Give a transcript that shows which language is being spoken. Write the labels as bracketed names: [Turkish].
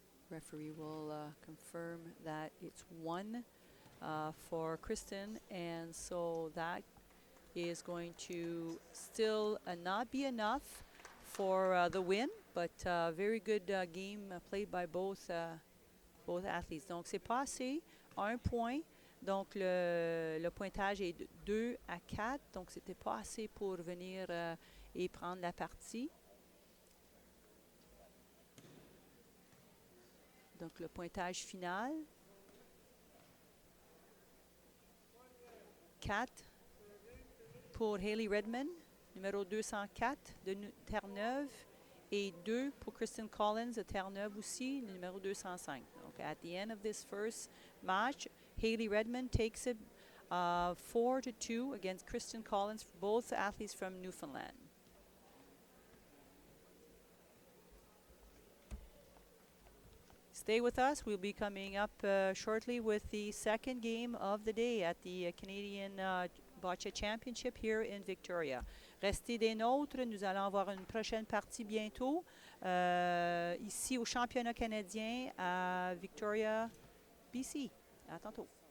[English] Referee will confirm that it's 1 for Kristyn, and so that is going to still not be enough for the win, but very good game played by both athletes. [French] Donc c'est pas assez, 1 point. Donc le pointage est de 2 à 4, donc c'était pas assez pour venir et prendre la partie. Donc le pointage final, 4 pour Hayley Redmond, numéro 204 de Terre-Neuve, et 2 pour Kristyn Collins de Terre-Neuve aussi, numéro 205. [English] Donc at the end of this first match, Hayley Redmond takes it 4-2 against Kristyn Collins, both athletes from Newfoundland. Stay with us. We'll be coming up shortly with the second game of the day at the Canadian Bocce Championship here in Victoria. [French] Restez des nôtres. Nous allons avoir une prochaine partie bientôt ici au championnat canadien à Victoria, BC. À tantôt.